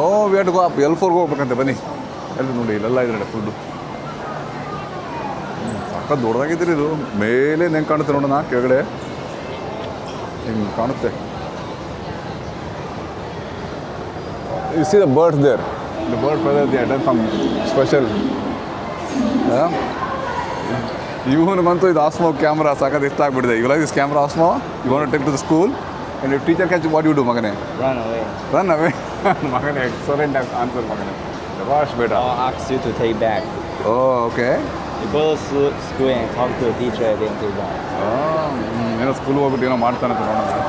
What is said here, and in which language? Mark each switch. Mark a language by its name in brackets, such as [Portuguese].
[Kannada] We have to go up L4 ಹೋಗ್ಬೇಕಂತೆ. ಬನ್ನಿ, ಎಲ್ಲ ನೋಡಿ ಇಲ್ಲೆಲ್ಲ ಇದೆ ಫುಡ್ಡು. ಸಖತ್ ದೊಡ್ಡದಾಗಿದ್ದೀರಿ ಇದು. ಮೇಲೆ ಹೆಂಗೆ ಕಾಣುತ್ತೆ ನೋಡೋಣ, ಕೆಳಗಡೆ ಹಿಂಗೆ ಕಾಣುತ್ತೆ. [English] You see the birds there. The bird feather, they have done some special. [Kannada] ಇವನಿಗಂತೂ ಇದು ಆಸ್ಮೋ ಕ್ಯಾಮ್ರಾ ಸಾಕತ್ತು ಇಷ್ಟ ಆಗ್ಬಿಟ್ಟಿದೆ. You like this camera Osmo? [English] You want to take to the school and if teacher catch what you do ಮಗನೇ? Run away. ಮಗನೇ excellent answer ಮಗನೇ. Wash ಬೇಡ. I'll ask you to take back. Oh okay. You go to school and talk to the teacher and then take back. [Kannada] ಏನೋ school ಹೋಗ್ಬಿಟ್ಟು ಏನೋ ಮಾಡ್ತಾನಂತ ನೋಡೋಣ.